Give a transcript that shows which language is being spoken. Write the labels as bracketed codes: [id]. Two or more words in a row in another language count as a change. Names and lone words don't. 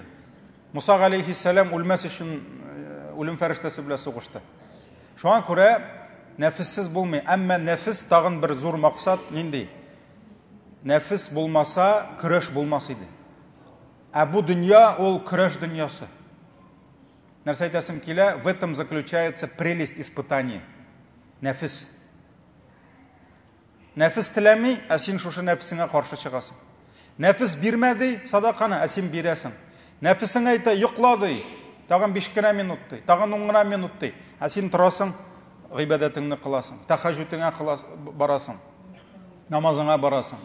[tt] Муса алейхиссалам үлмәс өчен үлем фәрештәсе белән сугышты. Шуңа күрә нәфессез булмый, әмма нәфес тагын бер зур максат нинди? Нәфес булмаса, көрәш булмас иде. Бу дөнья ул көрәш дөньясы. Нәрсә әйтәсем килә, [ru] в этом заключается прелесть испытания. [tt] Нәфес. Нәфес теләми, син шушы нәфесеңә каршы чыгасың. Нәфес бирмәди, садаканы син бирәсең. Нәфесең әйтә, йокла ди, тагын 5 генә минут ди, тагын 10 генә минут ди. Син торасың, гыйбадәтеңне кыласың, тахаҗҗүдеңә барасың, намазыңа барасың.